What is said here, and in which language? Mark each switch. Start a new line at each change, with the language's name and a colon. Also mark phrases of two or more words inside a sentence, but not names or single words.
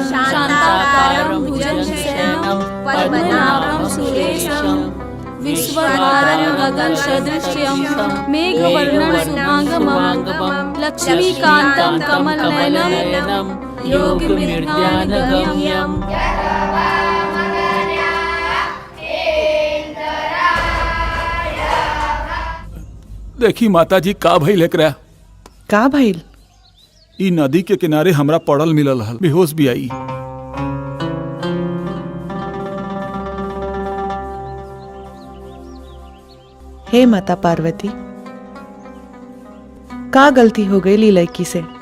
Sanskrit: शान्ताकारं भुजगशयनं पद्मनाभं सुरेशं विश्वभारं गगनसदृशं मेघवर्णं शुभांगमं लक्ष्मीकान्तं कमलनयनं योगनिर्ध्यानगम्यम्।
Bhojpuri: देखी माता जी का भइल एकरा। का भइल? ई नदी के किनारे हमरा पड़ल मिलल हल, बेहोश भी आई। हे माता पार्वती, का गलती हो गई ली लड़की से?